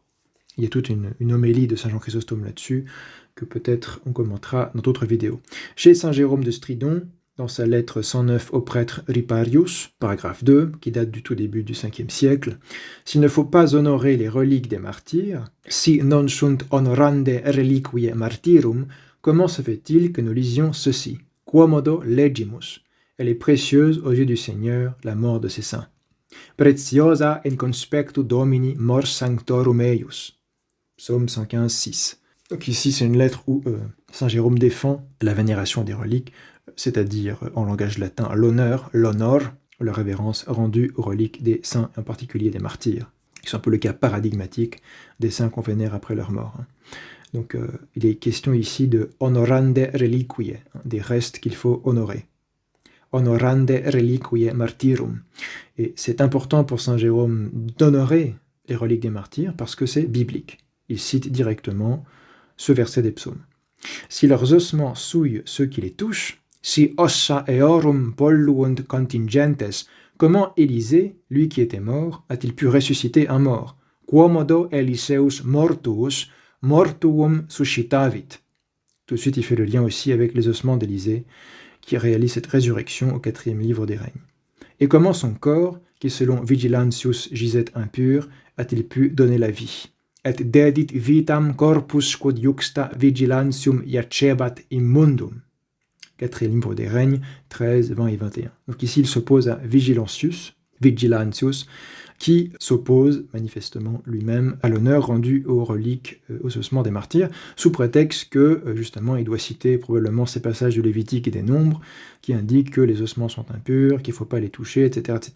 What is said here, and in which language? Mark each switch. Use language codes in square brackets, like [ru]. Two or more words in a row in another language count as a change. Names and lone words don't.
[fr] Il y a toute une homélie de saint Jean Chrysostome là-dessus, que peut-être on commentera dans d'autres vidéos. Chez saint Jérôme de Stridon, dans sa lettre 109 au prêtre Riparius, paragraphe 2, qui date du tout début du 5e siècle, « S'il ne faut pas honorer les reliques des martyrs, [la] si non sunt honorande reliquiae martyrum, [fr] comment se fait-il que nous lisions ceci? [la] Quomodo legimus. [fr] Elle est précieuse aux yeux du Seigneur, la mort de ses saints. [la] Preciosa in conspectu Domini mors sanctorum eius. [fr] » Psaume 115, 6. Donc ici, c'est une lettre où saint Jérôme défend la vénération des reliques, c'est-à-dire en langage latin l'honneur, l'honor, la révérence rendue aux reliques des saints, en particulier des martyrs, qui sont un peu le cas paradigmatique des saints qu'on vénère après leur mort. Donc il est question ici de [la] honorande reliquiae, [fr] des restes qu'il faut honorer. [la] Honorande reliquiae martyrum. [fr] Et c'est important pour saint Jérôme d'honorer les reliques des martyrs parce que c'est biblique. Il cite directement ce verset des psaumes. Si leurs ossements souillent ceux qui les touchent, [la] si ossa eorum polluunt contingentes, [fr] comment Élisée, lui qui était mort, a-t-il pu ressusciter un mort? [la] Quomodo Eliseus mortuus mortuum suscitavit. [fr] Tout de suite, il fait le lien aussi avec les ossements d'Élisée, qui réalise cette résurrection au 4e livre des règnes. Et comment son corps, qui selon Vigilantius gisait impur, a-t-il pu donner la vie? [la] Et dedit vitam corpus quod juxta vigilantium iacebat immundum. [fr] 4e livre des règnes, 13, 20 et 21. Donc ici, il s'oppose à Vigilantius, qui s'oppose manifestement lui-même à l'honneur rendu aux reliques, aux ossements des martyrs, sous prétexte que, justement, il doit citer probablement ces passages du Lévitique et des Nombres, qui indiquent que les ossements sont impurs, qu'il ne faut pas les toucher, etc., etc.